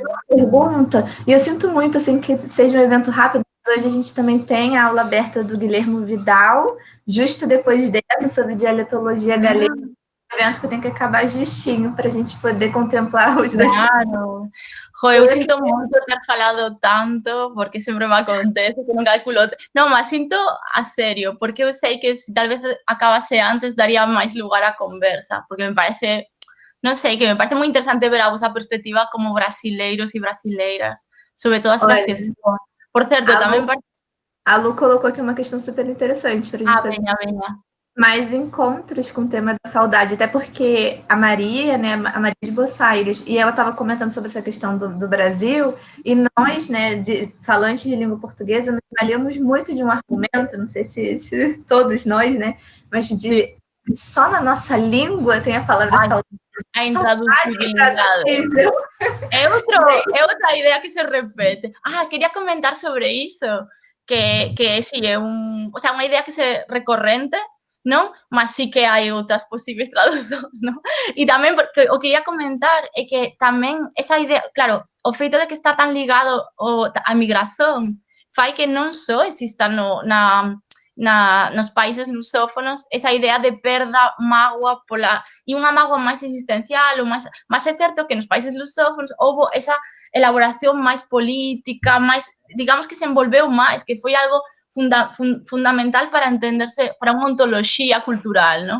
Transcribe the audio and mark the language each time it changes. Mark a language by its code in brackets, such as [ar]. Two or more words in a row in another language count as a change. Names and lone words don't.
[pt] Pergunta, e eu sinto muito assim que seja um evento rápido. Hoje a gente também tem a aula aberta do Guilherme Vidal, justo depois dessa, sobre dialetologia galega, um evento que tem que acabar justinho para a gente poder contemplar os dois. Claro. Eu sinto muito ter falado tanto, porque sempre me acontece que non calculo. [gl] Non, mas sinto a serio, porque eu sei que se tal vez acabase antes daría máis lugar á conversa, porque me parece, non sei, que me parece moi interesante ver a vosa perspectiva como brasileiros e brasileiras sobre todas estas questões. Por certo, tamén... [pt] A Lu colocou aqui uma questão super interessante para a gente fazer venha. mais encontros com o tema da saudade, até porque a Maria, né, a Maria de Bossaires, e ela estava comentando sobre essa questão do Brasil, e nós, né, falantes de língua portuguesa, nos valemos muito de um argumento, não sei se todos nós, né, mas só na nossa língua tem a palavra saudade. [gl] A intraducibilidade. É outra idea que se repete. Quería comentar sobre iso, que sí, é unha idea que se recorrente, non? Mas sí que hai outras posibles traducións, non? E tamén, porque o que ia comentar é que tamén esa idea, claro, o feito de que está tan ligado a migración fai que non só exista nos países lusófonos esa idea de perda, mágoa e unha mágoa máis existencial, mas é certo que nos países lusófonos houve esa elaboración máis política, máis, digamos que se envolveu máis, que foi algo fundamental para entenderse, para unha ontoloxía cultural, non?